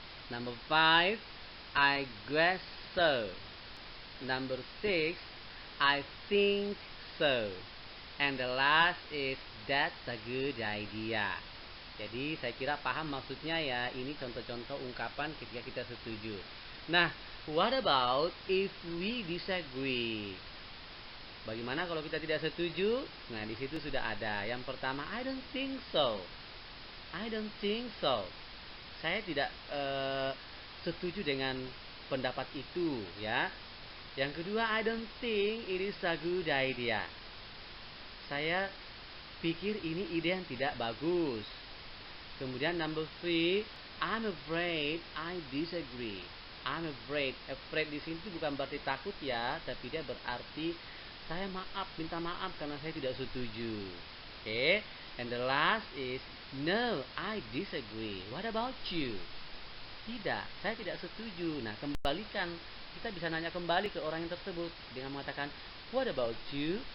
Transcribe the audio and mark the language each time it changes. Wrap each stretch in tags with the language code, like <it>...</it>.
<en>Number 5, I guess so. Number 6, I think so. And the last is that's a good idea.</en> <id>Jadi saya kira paham maksudnya ya. Ini contoh-contoh ungkapan ketika kita setuju. Nah,</id> <en>what about if we disagree?</en> <id>Bagaimana kalau kita tidak setuju? Nah, di situ sudah ada. Yang pertama,</id> <en>I don't think so. I don't think so.</en> <id>Saya tidak setuju dengan pendapat itu, ya. Yang kedua,</id> <en>I don't think it is a good idea.</en> <id>Saya pikir ini ide yang tidak bagus. Kemudian number 3,</id> <en>I'm afraid I disagree. I'm afraid.</en> <id>Afraid di sini bukan berarti takut ya, tapi dia berarti saya minta maaf karena saya tidak setuju.</id> <en>Okay? And the last is no, I disagree. What about you?</en> <id>Tidak, saya tidak setuju. Nah, kembalikan. Kita bisa nanya kembali ke orang yang tersebut dengan mengatakan,</id> <en>what about you?</en>